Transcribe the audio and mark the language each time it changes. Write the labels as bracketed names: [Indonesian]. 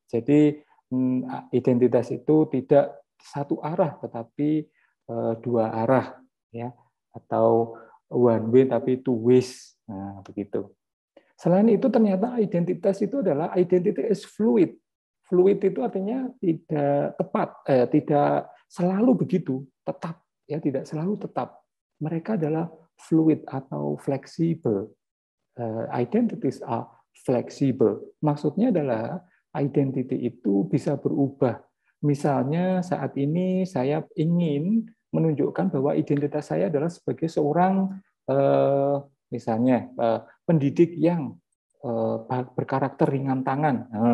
[Indonesian] Jadi identitas itu tidak satu arah tetapi dua arah ya, atau [English] one way [Indonesian] tapi [English] two ways. [Indonesian] Nah, begitu. Selain itu ternyata identitas itu adalah [English] identity is fluid. [Indonesian] Fluid itu artinya tidak tepat, tidak selalu begitu, tetap ya, tidak selalu tetap. Mereka adalah fluid atau fleksibel. [English] Identities are flexible. [Indonesian] Maksudnya adalah identity itu bisa berubah. Misalnya saat ini saya ingin menunjukkan bahwa identitas saya adalah sebagai seorang misalnya pendidik yang berkarakter ringan tangan.